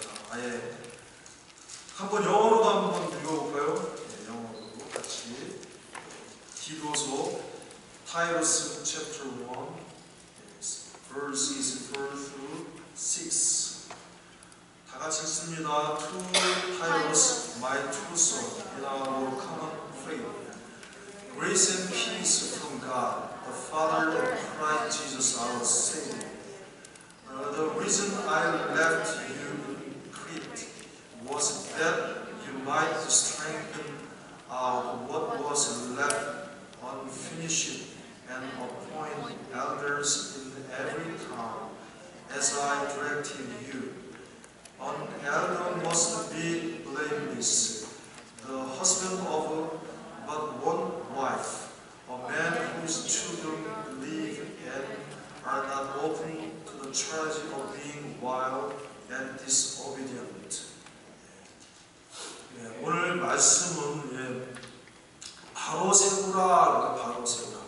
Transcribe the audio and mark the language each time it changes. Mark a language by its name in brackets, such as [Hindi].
[Korean] 아예 한번 영어로도 한번 읽어볼까요? 네, 영어로 같이 디도서 [English] Titus chapter 1 verses 4 through 6. [Korean] 다 같이 읽습니다. [English] To Titus, my true son, in our common faith, grace and peace from God, the Father and Christ Jesus our Savior. The reason I left you in Crete was that you might strengthen what was left unfinished and appoint elders in every town, as I directed you. An elder must be blameless Lewis, the husband of but one wife, a man whose children live and are not open to the charge of being wild and disobedient. [Korean] 오늘 말씀은 바로 세우라, 바로 세우라.